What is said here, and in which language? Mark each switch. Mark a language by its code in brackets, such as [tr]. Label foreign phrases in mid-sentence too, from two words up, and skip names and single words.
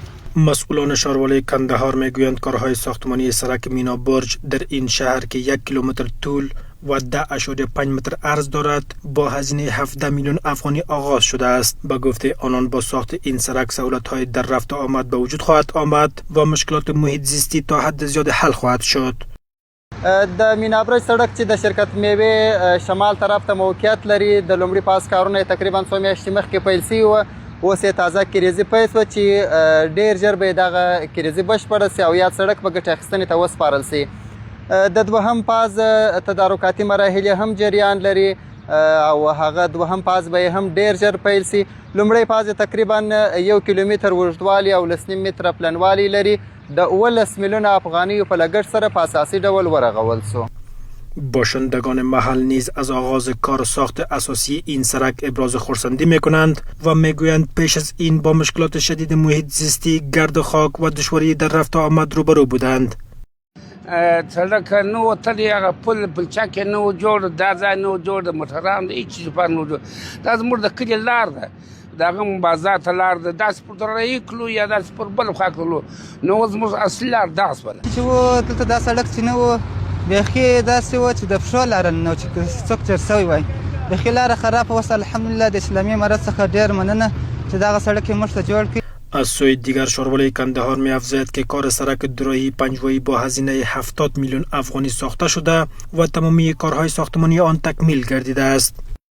[fa] مسئولان شهروالی کندهار میگویند کارهای ساختمانی سرک مینا برج در این شهر که 1 کیلومتر طول و 10.5 متر عرض دارد با هزینه 17 میلیون افغانی آغاز شده است. به گفته آنان با ساخت این سرک سهولت‌های در رفت و آمد به وجود خواهد آمد و مشکلات محیط زیستی تا حد زیاد حل خواهد شد. [ps] د مینا برج سړک چې د شرکت میوه شمال طرف ته موقعیت لري د لومړي پاس کارونه تقریبا 2 میاشتې مخکې پیل شوي وو. اوس یې تازه کریزي پیل شوه چې ډېر ژر به یې دغه کریزي بشپړه شي او یاد سړک به ګټې اخیستنې ته وسپارل شي. د دوهم فاز تدارکاتي مراحل هم جریان لري او هغه دوهم فاز به هم ډېر ژر پیل شي. لومړی فاز تقریبا 1 کیلومتر اوږدوالی او 0.5 متره پلنوالی لري. د 18 میلیون افغانی په لګښت سره په اساسي ډول ورغول شو. [fa] باشندگان محل نیز از آغاز کار ساخت اساسی این سرک ابراز خرسندی میکنند و میگویند پیش از این با مشکلات شدید محیط زیستی، گرد و خاک و دشواری در رفت و آمد روبرو بودند. [ps] سړک نو تللی هغه پلچک نو جوړ دا ځای نو جوړ د موټرانو د هېڅ چیز لپاره نو جوړ. دا زموږ د کلي لار ده، د هغه بازار ته لار ده، داسې پر درایي کلو یا داسې پر بل خوا کلو. نو اوس زموږ اصلي لار دغسې بله چې و دلته دا سړک چې نه و بیخي داسې و چې د پښو لاره نه و چې څوک تېر شوی وای. بیخي لاره خرابه وس. الحمدلله د اسلامي امارت څخه ډېر مننه چې دغه سړک یې موږ ته جوړ کړي. [fa] از سوی دیگر شهروالی کندهار می افزاید که کار سرک دوراهی پنجوایی با هزینه 70 میلیون افغانی ساخته شده و تمامی کارهای ساختمانی آن تکمیل گردیده است.